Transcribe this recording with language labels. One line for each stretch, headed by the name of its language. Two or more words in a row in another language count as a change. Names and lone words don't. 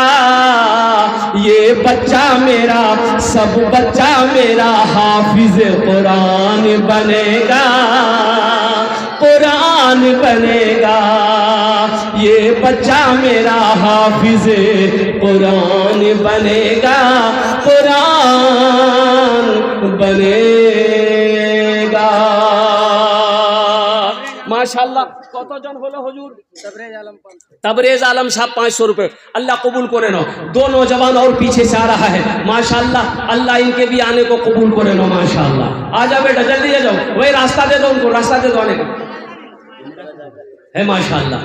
Urdu: یہ بچہ میرا، سب بچہ میرا حافظ قرآن بنے گا، قرآن بنے گا. یہ بچہ میرا حافظ قرآن بنے گا، قرآن بنے گا. ماشاءاللہ.
Bangla: কতজন হলো হুজুর?
Urdu: تبریز عالم صاحب 500 روپے. اللہ قبول کرے نو. 2 نوجوان اور پیچھے سے آ رہا ہے ماشاءاللہ. اللہ ان کے بھی آنے کو قبول کرے نو ماشاءاللہ. آ جاؤ بیٹا جلدی آ جاؤ. وہی راستہ دے دو ان کو، راستہ دے دو آنے کا ہے ماشاءاللہ.